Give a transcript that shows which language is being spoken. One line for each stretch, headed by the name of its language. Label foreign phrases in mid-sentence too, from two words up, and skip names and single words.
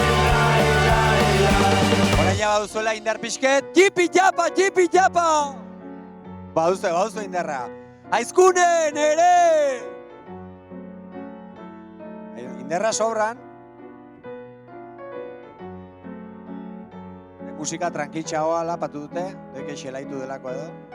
Basque: Orain ja baduzuela indar pixket, jipi japa, jipi japa! Baduzu indarra. Aizkunen ere! Indarra sobran. Musika tranquitxagoa lapatu dute, doike xelaitu delako edo.